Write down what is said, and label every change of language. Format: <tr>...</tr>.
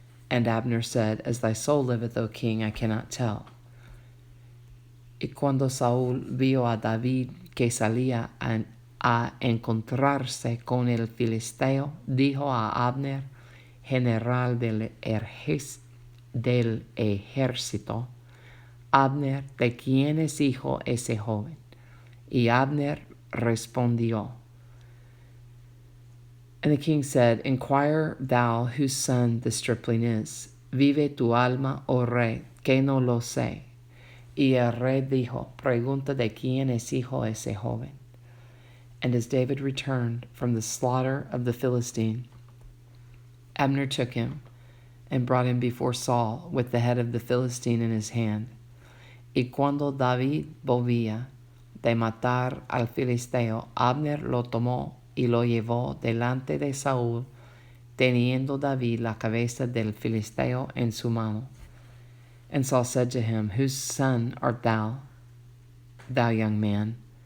<en>And Abner said, As thy soul liveth, O king, I cannot tell.</en> <es>Y cuando Saul vio a David que salía a encontrarse con el filisteo, dijo a Abner, general del ejército, Abner, ¿de quién es hijo ese joven? Y Abner respondió.</es> <en>And the king said, Inquire thou whose son the stripling is.</en> <es>Vive tu alma, oh rey, que no lo sé. Y el rey dijo, Pregunta de quién es hijo ese joven.</es> <en>And as David returned from the slaughter of the Philistine, Abner took him and brought him before Saul with the head of the Philistine in his hand.</en> <es>Y cuando David volvía de matar al filisteo, Abner lo tomó y lo llevó delante de Saúl, teniendo David la cabeza del filisteo en su mano.</es> <en>And Saul said to him, Whose son art thou, thou young man?</en>